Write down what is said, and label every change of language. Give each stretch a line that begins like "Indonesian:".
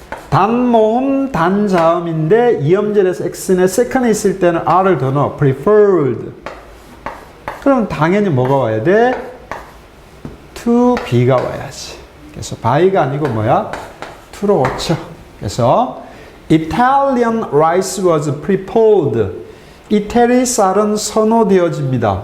Korean: 단모음, 단자음인데 이음절에서 X는 second에 있을 때는 R을 더 넣어.
English: preferred.
Korean: 그럼 당연히 뭐가 와야 돼? to B가 와야지. 그래서 by가 아니고 뭐야? to로 오죠. 그래서
English: Italian rice was preferred.
Korean: 이태리 쌀은 선호되어집니다.